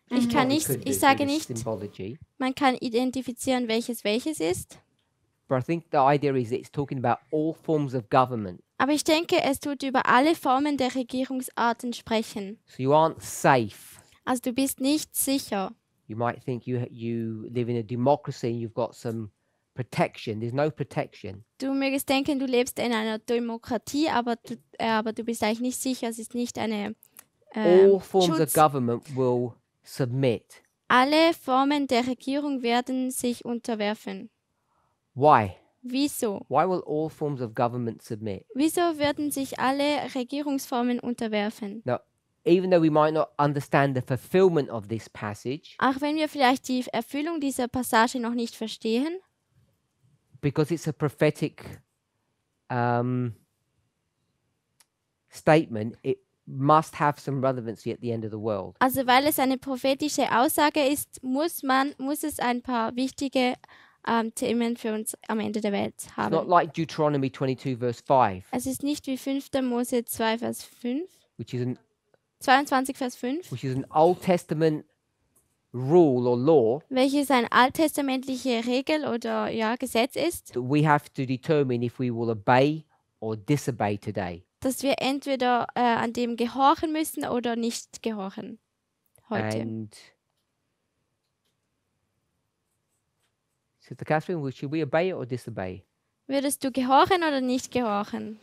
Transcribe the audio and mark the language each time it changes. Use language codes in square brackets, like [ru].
[de] Ich kann [en] We [de] nicht, [en] could do [de] ich sage [en] through the nicht, symbology. [de] man kann identifizieren, welches ist. [en] But I think the idea is that it's talking about all forms of government. [de] Aber ich denke, es tut über alle Formen der Regierungsarten sprechen. [en] So you aren't safe. [de] Also du bist nicht sicher. [en] You might think you live in a democracy and you've got some protection. There's no protection. [de] Du mögest denken, du lebst in einer Demokratie, aber du bist eigentlich nicht sicher. Es ist nicht eine [en] All forms of [de] Schutz. [en] government will submit. [de] Alle Formen der Regierung werden sich unterwerfen. [en] Why? [de] Wieso? [en] Why will all forms of government submit? [de] Wieso werden sich alle Regierungsformen unterwerfen? [en] Now, even though we might not understand the fulfillment of this passage, [de] Auch wenn wir vielleicht die Erfüllung dieser Passage noch nicht verstehen, [en] because it's a prophetic statement, it must have some relevancy at the end of the world. [de] also weil es eine prophetische Aussage ist, muss es ein paar wichtige Themen für uns am Ende der Welt [en] It's not [de] haben. [en] like Deuteronomy 22, verse 5, [de] Es ist nicht wie 5. Mose 2, Vers 5, [en] which is [de] 22, Vers 5, [en] an Old Testament rule or law [de] welches eine alttestamentliche Regel oder Gesetz ist, [en] that we have to determine if we will obey or disobey today. [de] dass wir entweder an dem gehorchen müssen oder nicht gehorchen heute. [en] And Sister Catherine, should we obey it or disobey? [de] Würdest du gehorchen oder nicht gehorchen?